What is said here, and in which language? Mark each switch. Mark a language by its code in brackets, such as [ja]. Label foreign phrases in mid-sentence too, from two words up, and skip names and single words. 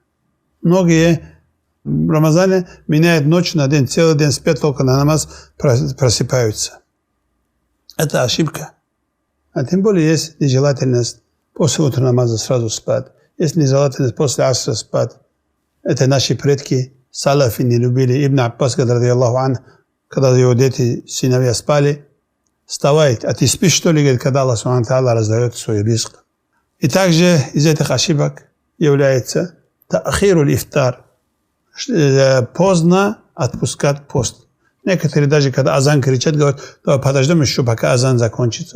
[ru] Многие в Рамазане меняют ночь на день, целый день спят, только на намаз просыпаются. Это ошибка. А тем более есть нежелательность после утра намаза сразу спать. Есть нежелательность после асра спать. Это наши предки салафи не любили. [ar] ابن عباس رضي الله عن, [ru] когда его дети, сыновья спали, вставай, а ты спишь, что ли, говорит, когда [ar] الله سبحانه وتعالى [ru] раздает свой ризк. И также из этих ошибок является [ar] تأخير الإفطار. [ru] Поздно отпускать пост. Некоторые даже, когда азан кричат, говорят, давай подождем еще, пока азан закончится.